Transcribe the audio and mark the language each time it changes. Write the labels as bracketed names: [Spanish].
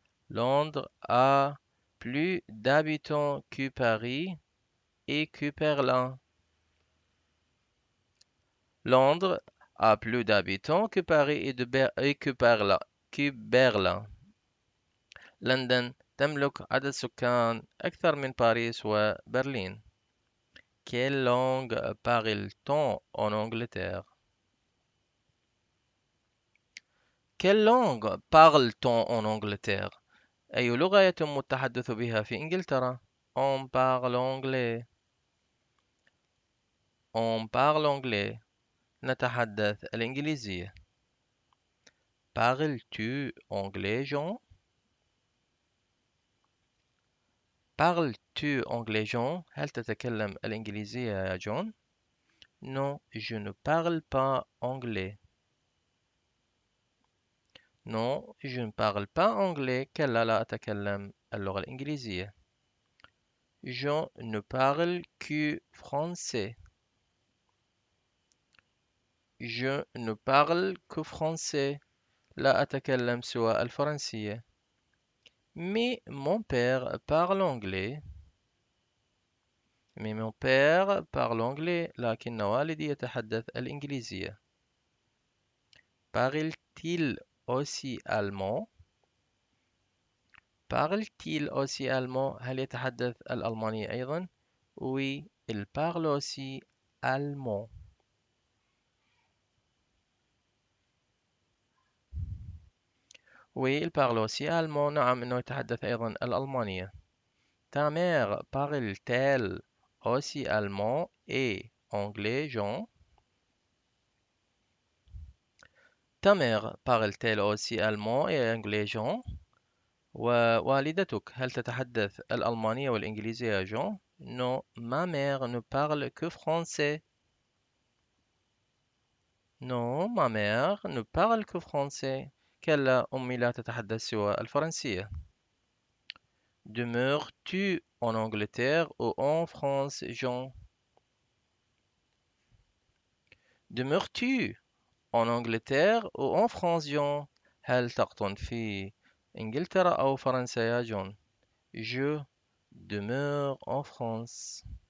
[French] Londres a plus d'habitants que Paris et que Berlin. Londres a plus d'habitants que Paris et que Berlin. [Arabic] لندن تملك عدد سكان أكثر من باريس وبرلين. [French] Quelle langue parle-t-on en Angleterre? Quelle langue parle-t-on en Angleterre? [Arabic] أي لغة يتم التحدث بها في إنجلترا؟ [French] On parle anglais. On parle anglais. [Arabic] نتحدث الإنجليزية. [French] Parles-tu anglais, Jean? Parles-tu anglais, Jean? [Arabic] هل تتكلم الإنجليزية يا جون؟ [French] Non, je ne parle pas anglais. Non, je ne parle pas anglais. [Arabic] كلا لا أتكلم اللغة الإنجليزية. [French] Je ne parle que français. Je ne parle que français. [Arabic] لا أتكلم سوى الفرنسية. [French] Mais mon père parle anglais. Mais mon père parle anglais. [Arabic] لكن والدي يتحدث الإنجليزية. [French] Parle-t-il aussi allemand? Parle-t-il aussi allemand؟ [Arabic] هل يتحدث الألمانية أيضا؟ [French] Oui, il parle aussi allemand. Oui, il parle aussi allemand. [Arabic] نعم، إنه يتحدث أيضا الألمانية. [French] Ta mère parle-t-elle aussi allemand et anglais, Jean. Ta mère parle-t-elle aussi allemand et anglais, Jean؟ [Arabic] ووالدتك هل تتحدث الألمانية والإنجليزية يا جون؟ [French] Non, ma mère ne parle que français. Non, ma mère ne parle que français. [Arabic] كلا، أمي لا تتحدث سوى الفرنسية. [French] Demeures-tu en Angleterre ou en France, Jean? Demeures-tu en Angleterre ou en France, Jean؟ [Arabic] هل تقطن في إنجلترا أو فرنسا يا جون؟ [French] Je demeure en France.